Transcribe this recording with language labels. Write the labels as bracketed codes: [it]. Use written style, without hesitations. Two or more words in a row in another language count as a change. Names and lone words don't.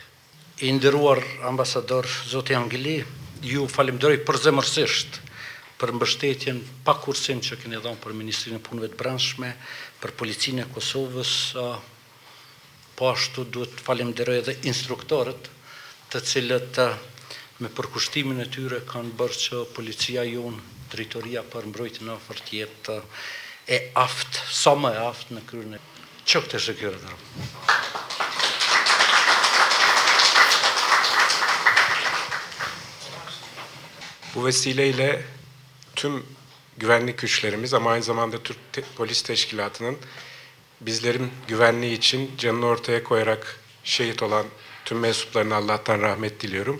[sq] I nderuar ambasador zoti Angeli, ju falenderoj përzemërsisht për mbështetjen pa kursim që keni dhënë për Ministrinë e Punëve të Brendshme, për Policinë e Kosovës, po ashtu duhet të falenderoj edhe instruktorët, të cilët me përkushtimin e tyre kanë bërë që policia jonë, drejtoria për mbrojtjen e afërt jetë e aftë, sa më e aftë në kryen e [tr] çok teşekkür ederim. Bu vesileyle tüm güvenlik güçlerimiz ama aynı zamanda Türk Polis Teşkilatı'nın bizlerin güvenliği için canını ortaya koyarak şehit olan tüm mensuplarına Allah'tan rahmet diliyorum.